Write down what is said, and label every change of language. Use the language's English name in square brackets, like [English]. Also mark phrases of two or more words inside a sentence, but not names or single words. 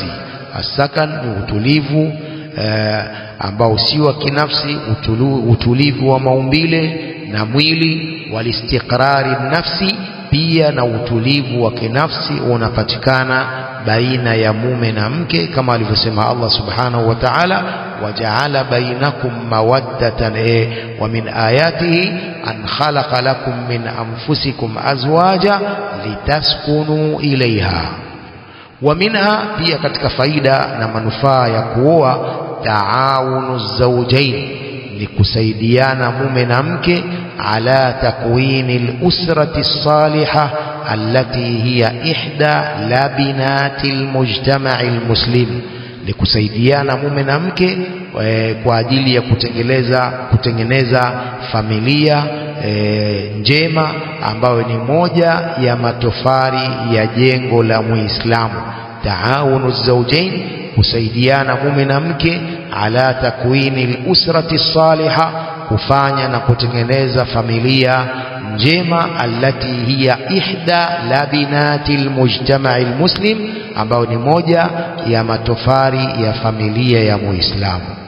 [Swahili] Asakan ni utulivu ambao si wa kinafsi, utulivu wa maumbile na mwili. [Arabic] والاستقرار النفسي, [Swahili] pia na utulivu wa kinafsi unapatikana baina ya mume na mke, kama alivyosema [Arabic] الله سبحانه وتعالى وجعل بينكم مودة ومن آياته أن خلق لكم من أنفسكم أزواجا لتسكنوا إليها. ومنها, [Swahili] pia katika faida na manufaa ya kuoa, [Arabic] تعاون الزوجين, [Swahili] ni kusaidiana mume na mke, [Arabic] على تكوين الأسرة الصالحة التي هي إحدى لبنات المجتمع المسلم, [Swahili] ni kusaidiana mume na mke kwa ajili ya kutengeneza familia njema ambayo ni moja ya matofari ya jengo la Muislamu. [Arabic] تعاون الزوجين, [Swahili] kusaidiana mume na mke, [Arabic] على تكوين الأسرة الصالحة, [Swahili] kufanya na kutengeneza familia njema, [Arabic] التي هي إحدى لبنات المجتمع المسلم, [Swahili] ambayo ni moja ya matofari ya familia ya Muislamu.